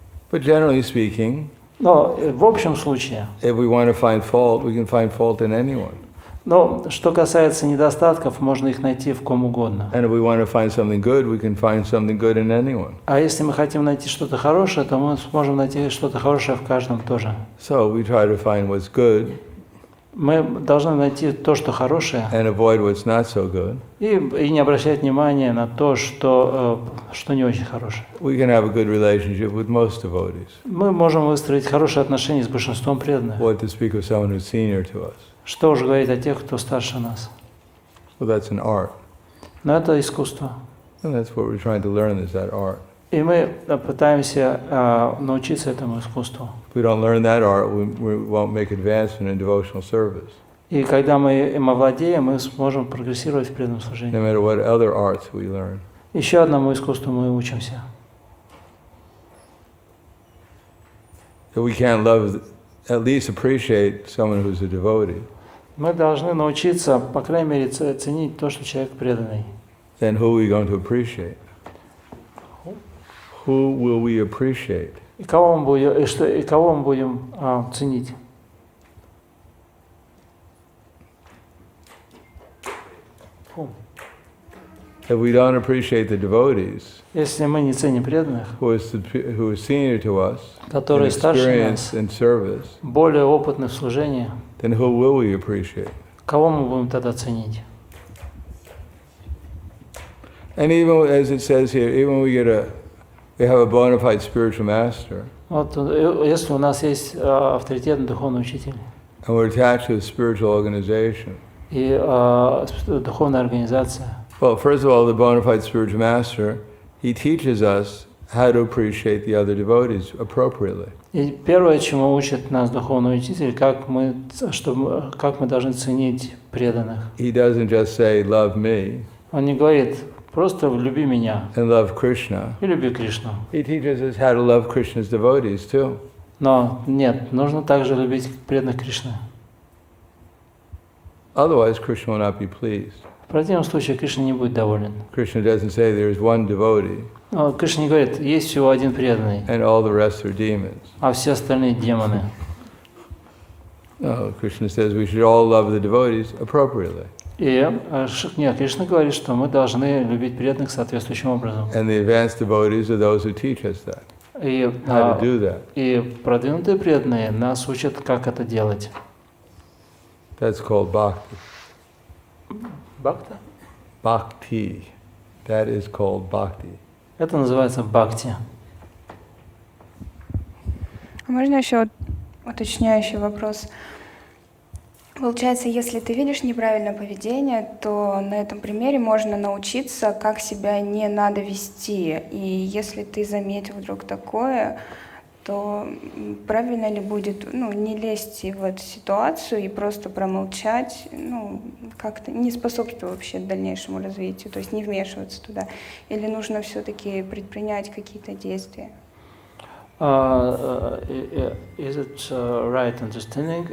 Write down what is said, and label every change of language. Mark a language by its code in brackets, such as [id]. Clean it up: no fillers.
[en] But generally speaking, [ru] но в общем случае, [en] if we want to find fault, we can find fault in anyone. [ru] Но что касается недостатков, можно их найти в ком угодно. [en] And if we want to find something good, we can find something good in anyone. [ru] А если мы хотим найти что-то хорошее, то мы сможем найти что-то хорошее в каждом тоже. [en] So we try to find what's good. [ru] Мы должны найти то, что хорошее, [en] and avoid what's not so good. [ru] И не обращать внимания на то, что не очень хорошее. [en] We can have a good relationship with most devotees. [ru] Мы можем выстроить хорошие отношения с большинством преданных. [en] What to speak of someone who's senior to us. [ru] Что уж говорить о тех, кто старше нас. [en] Well, that's an art. [ru] Но это искусство. [en] And that's what we're trying to learn is that art. [ru] И мы пытаемся научиться этому искусству. [en] If we don't learn that art, we won't make advancement in devotional service. [ru] И когда мы им овладеем, мы сможем прогрессировать в преданном служении. [en] No matter what other arts we learn. [ru] Еще одному искусству мы учимся. [en] If we can't love, at least appreciate someone who's a devotee. [ru] Мы должны научиться, по крайней мере, ценить то, что человек преданный. [en] Then who are we going to appreciate? Who will we appreciate? [ru] И кого мы будем ценить? [en] If we don't appreciate the devotees, [ru] Если мы не ценим преданных, [en] who is senior to us, [ru] которые старше [en] experienced [ru] нас, [en] in service, [ru] более опытны в служении, [en] then who will we appreciate? [ru] кого мы будем тогда ценить? [en] And even as it says here, even when we have a bona fide spiritual master, [ru] Вот, если у нас есть авторитетный духовный учитель [en] and we're attached to a spiritual organization, [ru] и духовная организация, [en] well, first of all, the bona fide spiritual master, he teaches us how to appreciate the other devotees appropriately. [ru] и первое, чему учит нас духовный учитель, как мы должны ценить преданных. [en] He doesn't just say, love me, [ru] Он не говорит, просто люби меня [en] and love Krishna. [ru] и люби Кришну. [en] He teaches us how to love Krishna's devotees too. [ru] Но нет, нужно также любить преданных Кришны. [en] Otherwise, Krishna will not be pleased. [ru] В противном случае Кришна не будет доволен. [en] Krishna doesn't say there is one devotee [ru] Но Кришна не говорит, есть всего один преданный, [en] and all the rest are demons. [ru] а все остальные демоны. [en] No, Krishna says we should all love the devotees appropriately. [ru] И нет, Кришна говорит, что мы должны любить преданных соответствующим образом. [en] And the advanced devotees are those who teach us that, [ru] И, [en] how to do that. [ru] и продвинутые преданные нас учат, как это делать. [en] That's called bhakti. [ru] Бхакта? [en] Bhakti. That is called bhakti. [ru] Это называется бхакти. А можно еще уточняющий вопрос? Получается, если ты видишь неправильное поведение, то на этом примере можно научиться, как себя не надо вести. И если ты заметил вдруг такое, то правильно ли будет не лезть в эту ситуацию и просто промолчать, как-то не способствовать вообще дальнейшему развитию, то есть не вмешиваться туда? Или нужно все-таки предпринять какие-то действия? [en] Is it right understanding?